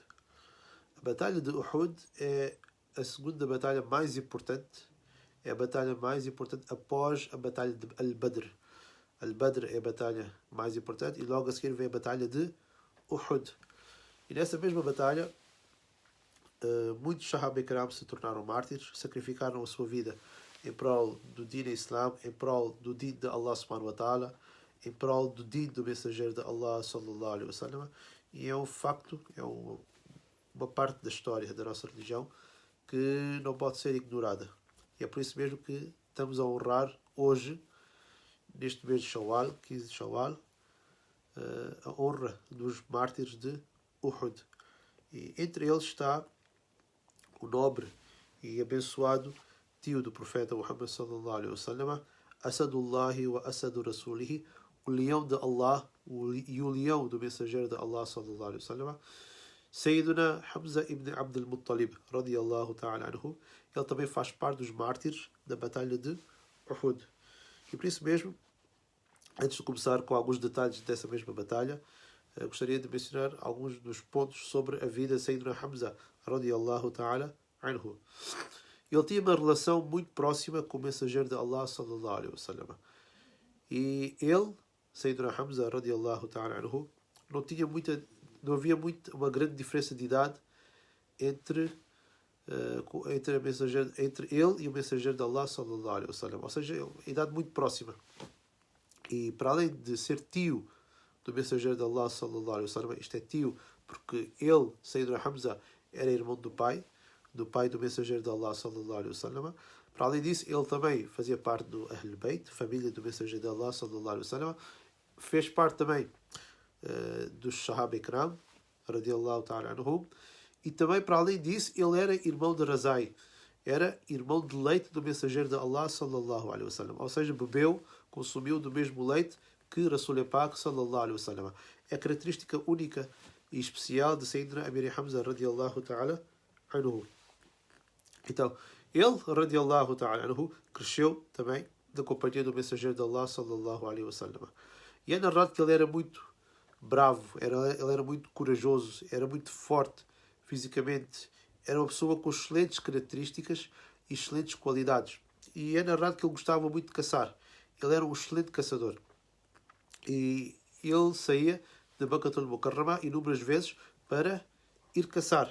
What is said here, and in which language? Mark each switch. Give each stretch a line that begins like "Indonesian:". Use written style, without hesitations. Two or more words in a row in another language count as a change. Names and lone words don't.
Portuguese: A Batalha de Uhud é a segunda batalha mais importante, é a batalha mais importante após a Batalha de Al-Badr. Al-Badr é a batalha mais importante e logo a seguir vem a Batalha de Uhud. E nessa mesma batalha, muitos
Arabic: الصحابة الكرام
Portuguese: se tornaram mártires, sacrificaram a sua vida em prol do
Arabic: دين الإسلام,
Portuguese: em prol do Din de
Arabic: الله سبحانه وتعالى,
Portuguese: em prol do Din do mensageiro de Allah
Arabic: صلى الله عليه وسلم.
Portuguese: E é um facto, é uma parte da história da nossa religião que não pode ser ignorada. E é por isso mesmo que estamos a honrar hoje, neste mês de Shawwal, 15 de Shawwal, a honra dos mártires de Uhud. E entre eles está o nobre e abençoado tio do profeta Muhammad
Arabic: صلى الله عليه وسلم, أسد الله وأسد رسوله,
Portuguese: o leão de Allah e o leão do mensageiro de Allah
Arabic: صلى الله عليه وسلم,
Portuguese: Sayyiduna Hamza ibn Abd al-Muttalib
Arabic: رضي الله تعالى عنه.
Portuguese: Ele também faz parte dos mártires da batalha de Uhud. E por isso mesmo, antes de começar com alguns detalhes dessa mesma batalha, gostaria de mencionar alguns dos pontos sobre a vida de Sayyiduna Hamza
Arabic: رضي الله تعالى عنه.
Portuguese: Ele tinha uma relação muito próxima com o mensageiro de Allah
Arabic: صلى الله عليه وسلم.
Portuguese: E ele,
Arabic: سيدنا حمزة رضي الله تعالى عنه,
Portuguese: não havia uma grande diferença de idade entre ele e o mensageiro de Allah
Arabic: صلى الله عليه وسلم.
Portuguese: Ou seja, uma idade muito próxima. E para além de ser tio do mensageiro de Allah
Arabic: صلى الله عليه وسلم,
Portuguese: isto é tio porque ele, Sayyiduna Hamza, era irmão do pai do mensageiro de Allah
Arabic: صلى الله عليه وسلم.
Portuguese: Para além disso, ele também fazia parte do
Arabic: أهل البيت,
Portuguese: família do mensageiro de Allah
Arabic: صلى الله عليه وسلم.
Portuguese: Fez parte também dos
Arabic: الصحابة الكرام رضي الله تعالى عنهم.
Portuguese: E também, para além disso, ele era irmão de Razai, era irmão de leite do mensageiro de Allah
Arabic: صلى الله عليه وسلم.
Portuguese: Ou seja, consumiu do mesmo leite que Rasul Pak
Arabic: صلى الله عليه وسلم.
Portuguese: É a característica única e especial de Sayyidina Amir Hamza
Arabic: رضي الله تعالى عنه.
Portuguese: Então, ele
Arabic: رضي الله تعالى عنه
Portuguese: cresceu também na companhia do mensageiro de Allah
Arabic: صلى الله عليه وسلم.
Portuguese: E é narrado que ele era muito bravo, ele era muito corajoso, era muito forte fisicamente, era uma pessoa com excelentes características e excelentes qualidades. E é narrado que ele gostava muito de caçar. Ele era um excelente caçador. E ele saía de
Arabic: مكة المكرمة
Portuguese: inúmeras vezes para ir caçar.